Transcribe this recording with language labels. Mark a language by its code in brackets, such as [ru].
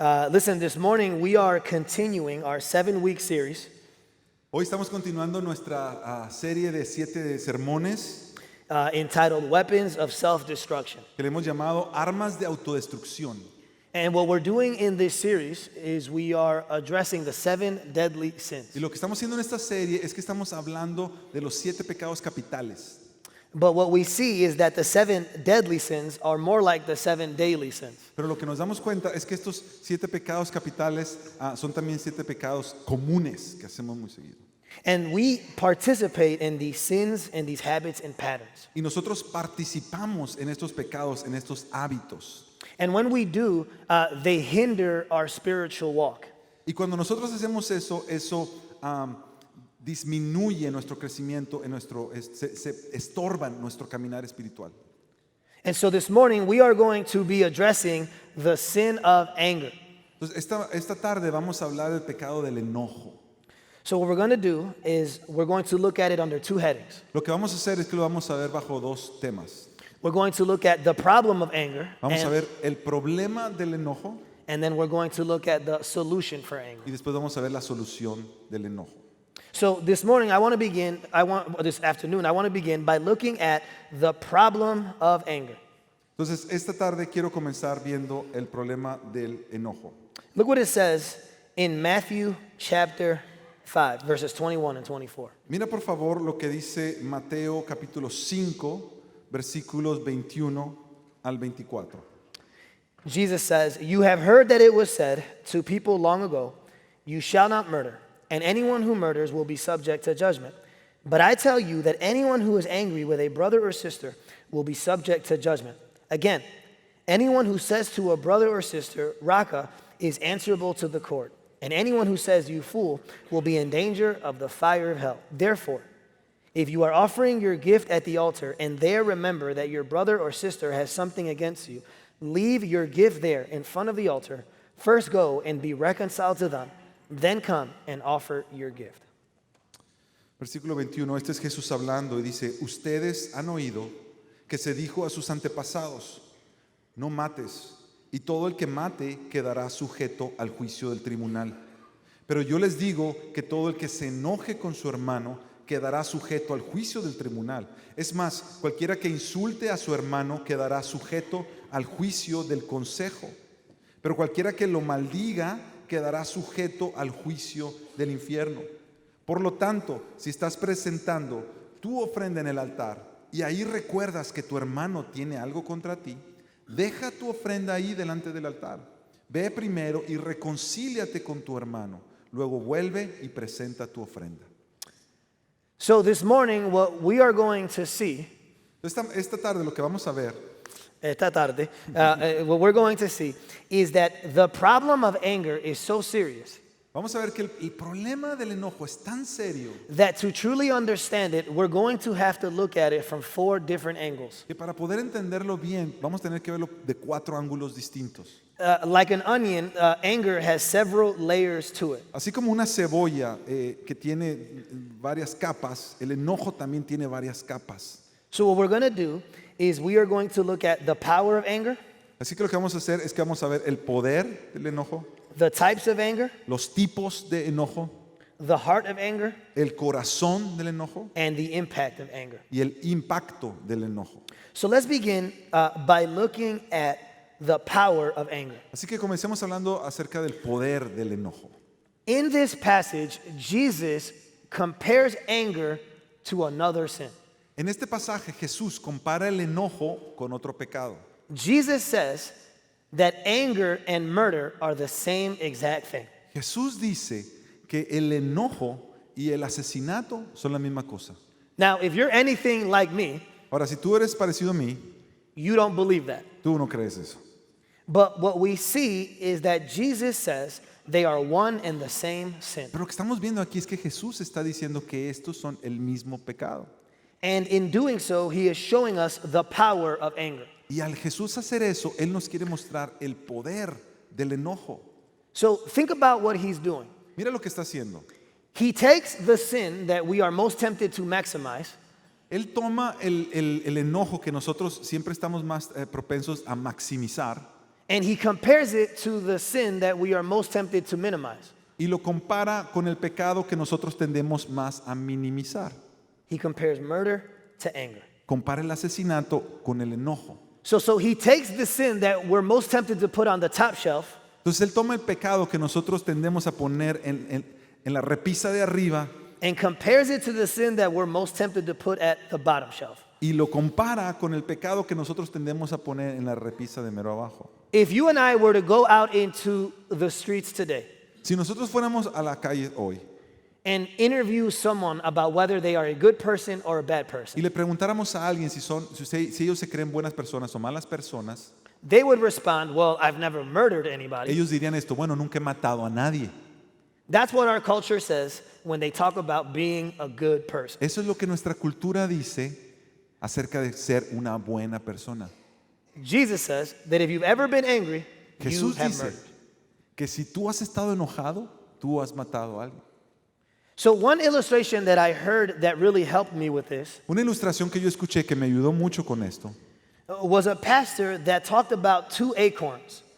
[en] Listen, this morning we are continuing our 7-week series [es] Hoy estamos continuando nuestra serie de 7 sermones [en] entitled Weapons of Self-Destruction. [es] que le hemos llamado Armas de Autodestrucción. [en] And what we're doing in this series is we are addressing the 7 deadly sins. [es] Y lo que estamos haciendo en esta serie es que estamos hablando de los 7 pecados capitales. [en] But what we see is that the 7 deadly sins are more like the 7 daily sins. [es] Pero lo que nos damos cuenta es que estos 7 pecados capitales son también 7 pecados comunes que hacemos muy seguido. [en] And we participate in these sins and these habits and patterns. [es] Y nosotros participamos en estos pecados, en estos hábitos. [en] And when we do, they hinder our spiritual walk. [es] Y cuando nosotros hacemos eso disminuye nuestro crecimiento, se estorban nuestro caminar espiritual. [en] And so this morning we are going to be addressing the sin of anger. [es] Entonces, esta tarde vamos a hablar del pecado del enojo. [en] So what we're going to do is we're going to look at it under 2 headings. [es] Lo que vamos a hacer es que lo vamos a ver bajo 2 temas. [en] We're going to look at the problem of anger, [es] Vamos a ver el problema del enojo [en] and then we're going to look at the solution for anger. [es] y después vamos a ver la solución del enojo. [en] So this morning this afternoon I want to begin by looking at the problem of anger. [es] Entonces, esta tarde quiero comenzar viendo el problema del enojo. [en] Look what it says in Matthew chapter 5 verses 21 and 24. [es] Mira por favor lo que dice Mateo capítulo 5, versículos 21 al 24. [en] Jesus says, "You have heard that it was said to people long ago, 'You shall not murder, and anyone who murders will be subject to judgment.' But I tell you that anyone who is angry with a brother or sister will be subject to judgment. Again, anyone who says to a brother or sister, 'Raka,' is answerable to the court. And anyone who says, 'You fool,' will be in danger of the fire of hell. Therefore, if you are offering your gift at the altar and there remember that your brother or sister has something against you, leave your gift there in front of the altar. First go and be reconciled to them. Then come and offer your gift." [es] Versículo 21, este es Jesús hablando y dice, ustedes han oído que se dijo a sus antepasados, no mates, y todo el que mate quedará sujeto al juicio del tribunal. Pero yo les digo que todo el que se enoje con su hermano quedará sujeto al juicio del tribunal. Es más, cualquiera que insulte a su hermano quedará sujeto al juicio del consejo. Pero cualquiera que lo maldiga quedará sujeto al juicio del infierno. Por lo tanto, si estás presentando tu ofrenda en el altar y ahí recuerdas que tu hermano tiene algo contra ti, deja tu ofrenda ahí delante del altar. Ve primero y reconcíliate con tu hermano. Luego vuelve y presenta tu ofrenda. [en] So this morning, what we are going to see, [es] Esta tarde lo que vamos a ver [en] what we're going to see is that the problem of anger is so serious [es] Vamos a ver que el problema del enojo es tan serio [en] that to truly understand it, we're going to have to look at it from 4 different angles. [es] que para poder entenderlo bien vamos a tener que verlo de 4 ángulos distintos. [en] Like an onion, anger has several layers to it. [es] Así como una cebolla que tiene varias capas, el enojo también tiene varias capas. [en] So what we're going to do is we are going to look at the power of anger, [es] Así que lo que vamos a hacer es que vamos a ver el poder del enojo, [en] the types of anger, [es] los tipos de enojo, [en] the heart of anger, [es] el corazón del enojo [en] and the impact of anger. [es] y el impacto del enojo. [en] So let's begin by looking at the power of anger. [es] Así que comencemos hablando acerca del poder del enojo. [en] In this passage, Jesus compares anger to another sin. [es] En este pasaje Jesús compara el enojo con otro pecado. [en] Jesus says that anger and murder are the same exact thing. [es] Jesús dice que el enojo y el asesinato son la misma cosa. [en] Now, if you're anything like me, [es] Ahora, si tú eres parecido a mí, [en] you don't believe that. [es] tú no crees eso. [en] But what we see is that Jesus says they are one and the same sin. [es] Pero lo que estamos viendo aquí es que Jesús está diciendo que estos son el mismo pecado. [en] And in doing so, he is showing us the power of anger. [es] Y al Jesús hacer eso, Él nos quiere mostrar el poder del enojo. [en] So think about what he's doing. [es] Mira lo que está haciendo. [en] He takes the sin that we are most tempted to maximize [es] Él toma el enojo que nosotros siempre estamos más propensos a maximizar [en] and he compares it to the sin that we are most tempted to minimize. [es] y lo compara con el pecado que nosotros tendemos más a minimizar. [en] He compares murder to anger. [es] Compara el asesinato con el enojo. [en] So he takes the sin that we're most tempted to put on the top shelf [es] Entonces Él toma el pecado que nosotros tendemos a poner en la repisa de arriba [en] and compares it to the sin that we're most tempted to put at the bottom shelf. [es] y lo compara con el pecado que nosotros tendemos a poner en la repisa de mero abajo. [en] If you and I were to go out into the streets today [es] Si nosotros fuéramos a la calle hoy [en] and interview someone about whether they are a good person or a bad [es] y [en] person, [es] le preguntáramos a alguien si ellos se creen buenas personas o malas personas, [en] they would respond, well, I've never murdered anybody. [es] ellos dirían esto: bueno, nunca he matado a nadie. [en] That's what our culture says when they talk about being a good person. [es] Eso es lo que nuestra cultura dice acerca de ser una buena persona. [en] Jesus says that if you've ever been angry, you [es] Jesús [en] have [es] dice [en] murdered. [es] que si tú has estado enojado, tú has matado a alguien. [en] So one illustration that I heard that really helped me with this [es] Una ilustración que yo escuché que me ayudó mucho con esto [en] was a pastor that talked about two acorns.